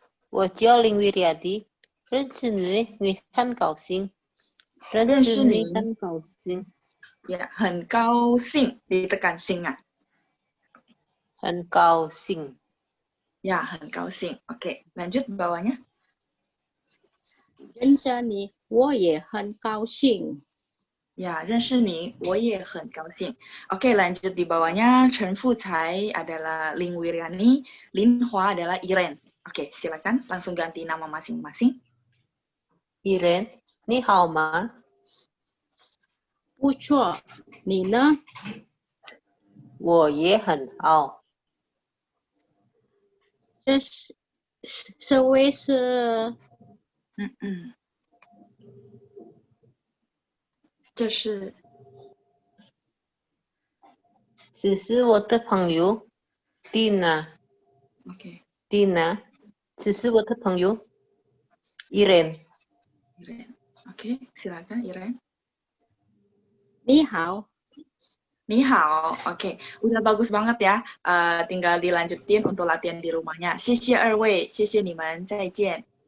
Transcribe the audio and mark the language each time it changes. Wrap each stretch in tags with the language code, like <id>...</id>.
<zh>我叫林维利亚迪，认识你很高兴，认识你很高兴，</zh> <id>Ya,</id> <zh>很高兴</zh> <id>ditekan sing ah.</id> <zh>很高兴。</zh> <id>Ya,</id> <zh>很高兴.</zh> <id>Oke, lanjut bawahnya.</id> <zh>认识你，我也很高兴。 Ya, 认识你，我也很高兴.</zh> <id>Oke, lanjut di bawahnya. Chen Fucai adalah Lin Wiriani, Lin Hua adalah Iren. Oke, silakan langsung ganti nama masing-masing.</id> <zh>Iren，你好吗？不错，你呢？我也很好。这位是这是这是我的朋友 Tina。</zh> <id>Oke.</id> <zh>Tina， 这是我的朋友 Iren。</zh> <id>Iren. Oke, silakan Iren.</id> <zh>你好，</zh> <id>Ni hao. Oke, udah bagus banget ya. Tinggal dilanjutin untuk latihan di rumahnya.</id> <zh>谢谢二位，谢谢你们，再见。</zh>